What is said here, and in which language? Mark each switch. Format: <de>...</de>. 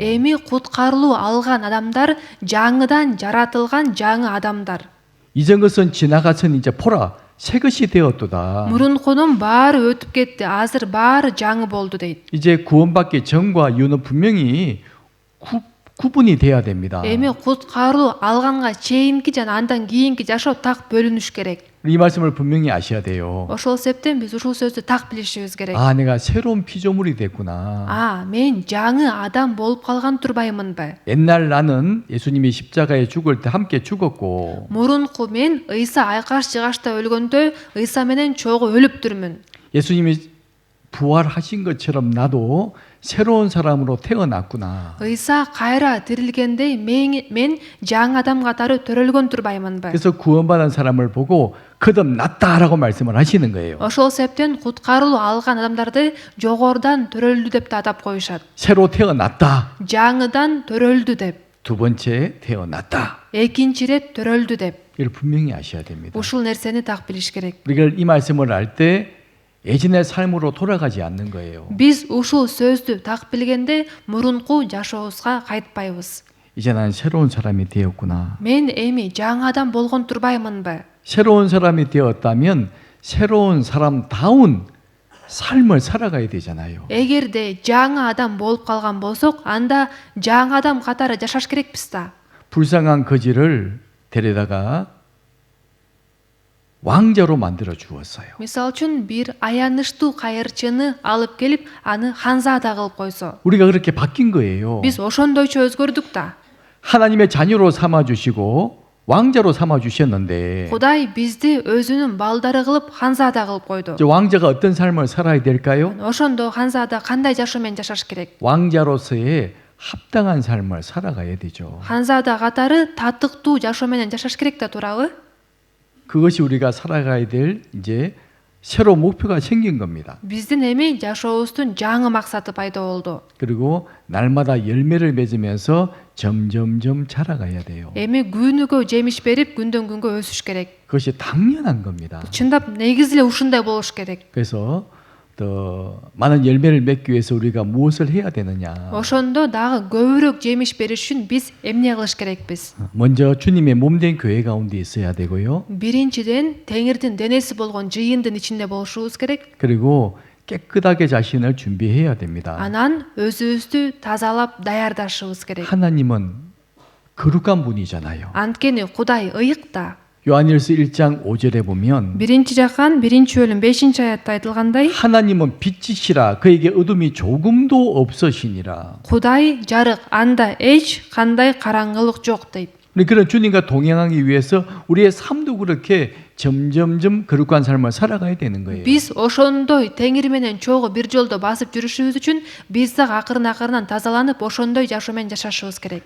<ky>Эми куткарылуу алган адамдар жаңыдан жаратылган жаңы адамдар.</ky> <ko>이전 것은 지나가선 이제 보라 새 것이 되었도다.</ko> <ky>Мурункунун баары өтүп кетти. Азыр баары жаңы болду дейт.</ky> <ko>이제 구원받기 전과 이후는 분명히 구분이 돼야 됩니다.</ko> <ky>Эми куткарылуу алганга чейинки жана андан кийинки жашоо так бөлүнүш керек.</ky> <ko>이 말씀을 분명히 아셔야 돼요.</ko> <ky>Ошол себептен биз ушул сөздү так билишибиз керек.</ky> <ko>아, 내가 새로운 피조물이 됐구나.</ko> <ky>Мен жаңы адам болуп калган турбаймынбы?</ky> <ko>옛날 나는 예수님이 십자가에 죽을 때 함께 죽었고</ko> <ky>Мурунку мен Ыйса айкаш жыгачта өлгөндө Ыйса менен чогуу өлүптүрмүн.</ky> <ko>예수님이 부활하신 것처럼 나도 새로운 사람으로 태어났구나.</ko> <ky>Ыйса кайра тирилгендей мен жаңы адам катары төрөлгөн турбаймынбы?</ky> <ko>그래서 구원받은 사람을 보고 거듭났다라고 말씀을 하시는 거예요.</ko> <ky>Ошол себептен куткарылуу алган адамдарды жогорудан төрөлдү деп да атап коюшат.</ky> <ko>새로 태어났다.</ko> <ky>жаңыдан төрөлдү деп.</ky> <ko>두 번째 태어났다.</ko> <ky>экинчи ирет төрөлдү деп.</ky> <ko>이걸 분명히 아셔야 됩니다.</ko> <ky>Ушул нерсени так билиш керек.</ky> <ko>우리가 이 말씀을 알 때 예전의 삶으로 돌아가지 않는 거예요.</ko> <ky>Биз ушул сөздү так билгенде мурунку жашообузга кайтпайбыз.</ky> <ko>이제 난 새로운 사람이 되었구나.</ko> <ky>Мен эми жаңы адам болгон турбаймынбы?</ky> <ko>새로운 사람이 되었다면 새로운 사람다운 삶을 살아가야 되잖아요.</ko> <ky>эгерде жаңы адам болуп калган болсок, анда жаңы адам катары жашаш керекпиз да.</ky> <ko>불쌍한 거지를 데려다가 왕자로 만들어 주었어요.</ko> <ky>Мисалы үчүн бир аянычтуу кайырчыны алып келип, аны ханзада кылып койсо.</ky> <ko>우리가 그렇게 바뀐 거예요.</ko> <ky>Биз ошондойчо өзгөрдүк да.</ky> <ko>하나님의 자녀로 삼아 주시고 왕자로 삼아 주셨는데</ko> <ky>Кудай бизди өзүнүн балдары кылып ханзада кылып койду.</ky> <ko>이제 왕자가 어떤 삶을 살아야 될까요?</ko> <ky>Ошондо ханзада кандай жашоо менен жашаш керек?</ky> <ko>왕자로서의 합당한 삶을 살아가야 되죠.</ko> <ky>ханзада катары татыктуу жашоо менен жашаш керек да, туурабы?</ky> <ko>그것이 우리가 살아가야 될 이제 새로운 목표가 생긴 겁니다.</ko> <ky>Биздин эми жашообуздун жаңы максаты пайда болду.</ky> <ko>그리고 날마다 열매를 맺으면서 점점점 자라가야 돼요.</ko> <ky>Эми күнүгө жемиш берип, күндөн күнгө өсүш керек.</ky> <ko>그것이 당연한 겁니다.</ko> <ky>Чындап негизи эле ушундай болуш керек.</ky> <ko>그래서 더 많은 열매를 맺기 위해서 우리가 무엇을 해야 되느냐?</ko> <ky>Ошондо дагы көбүрөөк жемиш бериш үчүн биз эмне кылыш керекпиз?</ky> <ko>먼저 주님의 몸된 교회 가운데 있어야 되고요.</ko> <ky>Биринчиден Теңирдин денеси болгон жыйындын ичинде болушубуз керек.</ky> <ko>그리고 깨끗하게 자신을 준비해야 됩니다.</ko> <ky>Анан өзүбүздү тазалап даярдашыбыз керек.</ky> <ko>하나님은 거룩한 분이잖아요.</ko> <ky>Анткени Кудай ыйык да.</ky> <ko>요한일서 1장 5절에 보면</ko> <ky>Биринчи жакан 1-бөлүм 5-аятта айтылгандай,</ky> <ko>하나님은 빛이시라 그에게 어둠이 조금도 없으시니라.</ko> <ky>Кудай жарык, анда эч кандай караңгылык жок дейт.</ky> <ko>그런 주님과 동행하기 위해서 우리의 삶도 그렇게 점점점 거룩한 삶을 살아가야 되는 거예요.</ko> <ky>Биз ошондой Теңир менен чогуу бир жолдо басып жүрүшүбүз үчүн биз дагы акырын-акырынан тазаланып, ошондой жашоо менен жашашыбыз керек.</ky>